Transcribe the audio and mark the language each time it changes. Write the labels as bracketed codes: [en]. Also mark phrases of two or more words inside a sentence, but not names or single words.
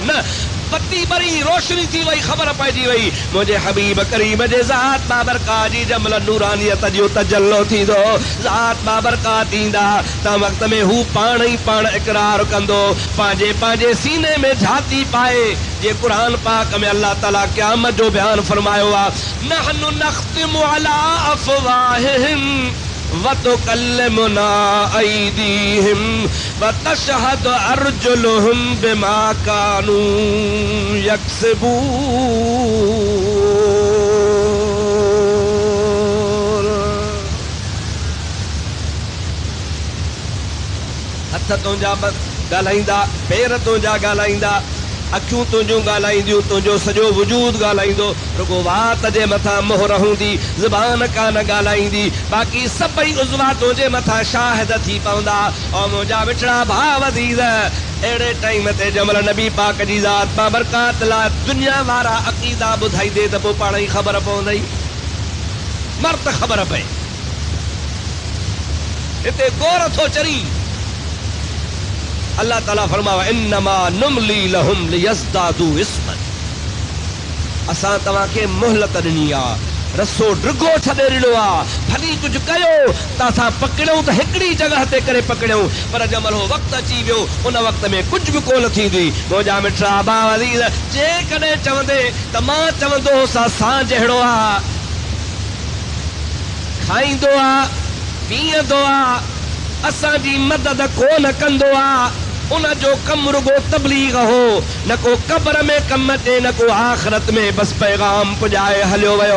[sd] न, बत्ती ॿरी रोशनी थी वई, ख़बर पइजी वई मुंहिंजे हबीब करीम जे ज़ात बाबरकात जी। जंहिंमहिल नूरानियत जो तजल्लो थींदो, ज़ात बाबरकात ईंदा त वक़्त में हू पाण ई पाण इक़रार कंदो, पंहिंजे पंहिंजे सीने में झाती पाए। जे क़ुरान पाक में अल्लाह ताला क़यामत जो बयान फरमायो आहे, [ar] نحن نختم على أفواههم وتكلمنا أيديهم وتشهد أرجلهم بما كانوا يكسبون. [sd] हथ तुंहिंजा ॻाल्हाईंदा, पेर तुंहिंजा ॻाल्हाईंदा, अखियूं तुंहिंजूं ॻाल्हाईंदियूं, तुंहिंजो सॼो वजूद ॻाल्हाईंदो। रुगो वात जे मथां मोहर हूंदी, ज़बान कान ॻाल्हाईंदी, बाक़ी सभई उज़वा तुंहिंजे मथां शाहिद थी पवंदा। और मुंहिंजा मिठड़ा भाउ अज़ीज़, अहिड़े टाइम ते जंहिंमहिल नबी पाक जी ज़ात बाबरकात लाइ दुनिया वारा अक़ीदा ॿुधाईंदे त पोइ पाण ई ख़बर पवंदई, मर्द ख़बर पए। हिते गोर थो चरी। अल्लाह ताला फरमावा, [ar] إنما نملي لهم ليزدادوا إثما. [sd] असां तव्हांखे मोहलत ॾिनी आहे, रसो ड्रिगो छॾे ॾिनो आहे, भली कुझु कयो त असां पकड़ियूं त हिकिड़ी जॻह ते करे पकड़ियूं, पर जंहिंमहिल उहो वक़्तु अची वियो उन वक़्त में कुझु बि कोन थींदी। मुंहिंजा मिठड़ा भाउ अज़ीज़, जेकॾहिं चवंदे त मां चवंदो हुउसि असां जहिड़ो आहे, खाईंदो आहे, पीअंदो आहे, असांजी मदद कोन कंदो आहे, उन जो कम रुगो तबलीग हो, न को कब्र में कम अचे, न को आखिरत में बस पैगाम पुॼाए हलियो वियो।